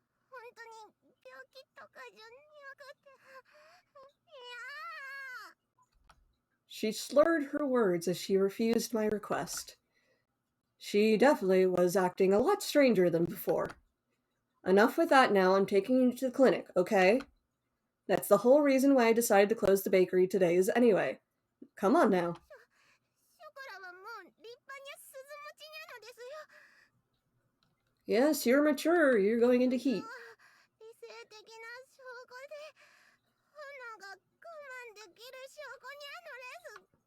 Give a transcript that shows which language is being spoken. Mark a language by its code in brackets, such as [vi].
[ja] 本当に病気とかじゃなくて。いやー。 [en] She slurred her words as she refused my request. She definitely was acting a lot stranger than before. Enough with that now, I'm taking you to the clinic, okay? That's the whole reason why I decided to close the bakery today is anyway. Come on now. [ja] ショコラはもう立派に鈴持ちなのですよ。 [en] Yes, you're mature. You're going into heat. [ja] 理性的な証拠で花が我慢できる証拠にゃのです。